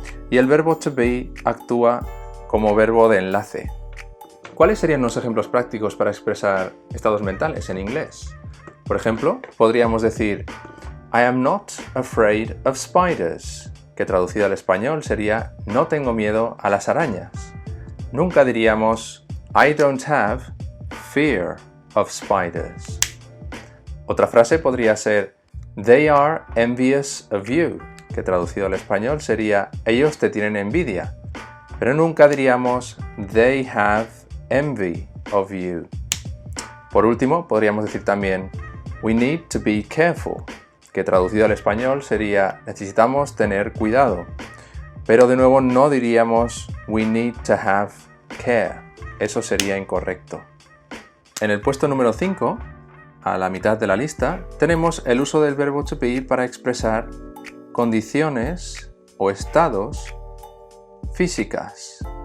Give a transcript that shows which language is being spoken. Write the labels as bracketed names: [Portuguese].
[Spanish] Y el verbo to be actúa como verbo de enlace. ¿Cuáles serían los ejemplos prácticos para expresar estados mentales en inglés? Por ejemplo, podríamos decir I am not afraid of spiders, que traducido al español sería no tengo miedo a las arañas. [English] Nunca diríamos I don't have fear of spiders. [Spanish] Otra frase podría ser They are envious of you, que traducido al español sería ellos te tienen envidia. [English] Pero nunca diríamos They have envy of you. [Spanish] Por último, podríamos decir también We need to be careful, que traducido al español sería necesitamos tener cuidado. Pero de nuevo no diríamos We need to have care. Eso sería incorrecto. En el puesto número 5, a la mitad de la lista, tenemos el uso del verbo to be para expresar condiciones o estados físicas.